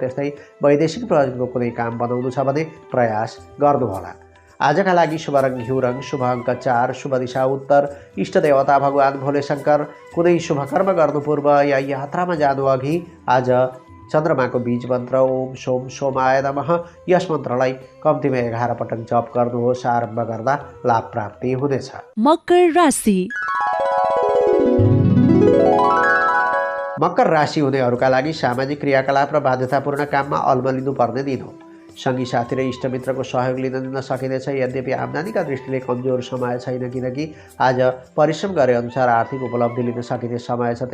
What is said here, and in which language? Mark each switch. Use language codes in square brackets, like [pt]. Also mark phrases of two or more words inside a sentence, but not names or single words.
[ne] त्यस्तै वैदेशिक प्रयोजनको कुनै काम बनाउनु छ भने प्रयास गर्नुहोला। आजका लागि शुभ रङ घिउ रङ, शुभ अङ्क 4, शुभ दिशा उत्तर, इष्ट देवता भगवान भोले शङ्कर। कुनै शुभ कर्म गर्नु पूर्व या यात्रामा जानु अघि आज चन्द्रमाको बीज मन्त्र [sa] ओम सोम सोमाय नमः [ne] यस मन्त्रलाई कम्तीमा 11 पटक जप गर्नुहोस्। आरम्भ गर्दा लाभ प्राप्ति हुनेछ। मकर राशि। मकर राशि हुनेहरूका लागि सामाजिक क्रियाकलाप र बाध्यतापूर्ण काममा अल्मलिनु पर्ने दिन हो। सँगी साथी र इष्टमित्रको सहयोग लिन दिन सकिनेछ। यद्यपि आम्दानीका दृष्टिले कमजोर समय छैन, किनकि आज परिश्रम गरे अनुसार आर्थिक उपलब्धि लिन सकिने समय छ।